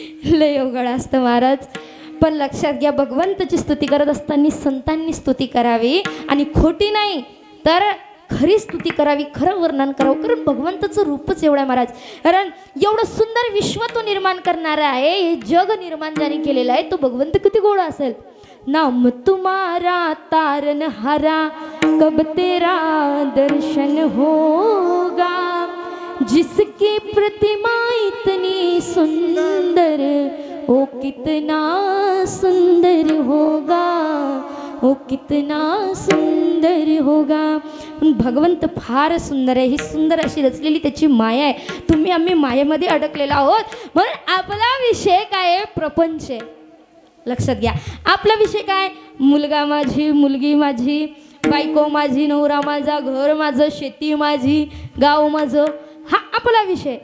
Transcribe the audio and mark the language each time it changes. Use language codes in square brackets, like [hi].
[mr] लय अवघड असतं महाराज. पण लक्षात घ्या, भगवंताची स्तुती करत असताना संतांनी स्तुती करावी आणि खोटी नाही तर खरी स्तुती करावी, खरं वर्णन करावं, कारण भगवंताचं रूपच एवढं आहे महाराज. कारण एवढं सुंदर विश्व तो निर्माण करणारा आहे, हे जग निर्माण ज्याने केलेलं आहे तो भगवंत किती गोड असेल. [hi] नाम तुम्हारा तारन हारा कब तेरा दर्शन होगा, जिसकी प्रतिमा इतनी सुंदर ओ कितना सुंदर होगा, ओ कितना सुंदर होगा. [mr] भगवंत फार सुंदर आहे, ही सुंदर अशी रचलेली त्याची माया आहे. तुम्ही आम्ही मायेमध्ये अडकलेलो आहोत. म्हणून आपला विषय काय आहे? प्रपंच आहे. लक्षात घ्या, आपला विषय काय? मुलगा माझी, मुलगी माझी, बायको माझी, नवरा माझा, घर माझं, शेती माझी, गाव माझं, हा आपला विषय.